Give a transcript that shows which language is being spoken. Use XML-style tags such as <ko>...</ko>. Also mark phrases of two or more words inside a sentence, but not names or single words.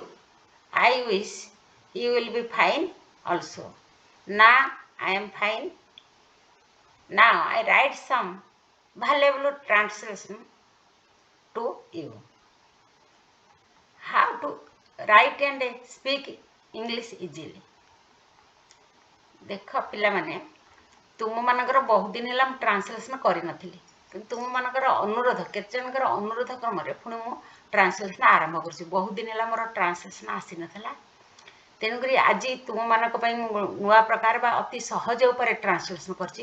<en>I wish you will be fine also. Now I am fine. Now I write some valuable translation to you. How to write and speak English easily.</en> <or>ଦେଖ ପିଲାମାନେ ତୁମମାନଙ୍କର ବହୁତ ଦିନ ହେଲା ମୁଁ ଟ୍ରାନ୍ସଲେସନ୍ କରିନଥିଲି କିନ୍ତୁ ତୁମମାନଙ୍କର ଅନୁରୋଧ କେତେଜଣଙ୍କର ଅନୁରୋଧ କ୍ରମରେ ପୁଣି ମୁଁ ଟ୍ରାନ୍ସଲେସନ୍ ଆରମ୍ଭ କରୁଛି। ବହୁତ ଦିନ ହେଲା ମୋର ଟ୍ରାନ୍ସଲେସନ୍ ଆସିନଥିଲା, ତେଣୁକରି ଆଜି ତୁମମାନଙ୍କ ପାଇଁ ମୁଁ ନୂଆ ପ୍ରକାର ବା ଅତି ସହଜ ଉପରେ ଟ୍ରାନ୍ସଲେସନ୍ କରିଛି।</or>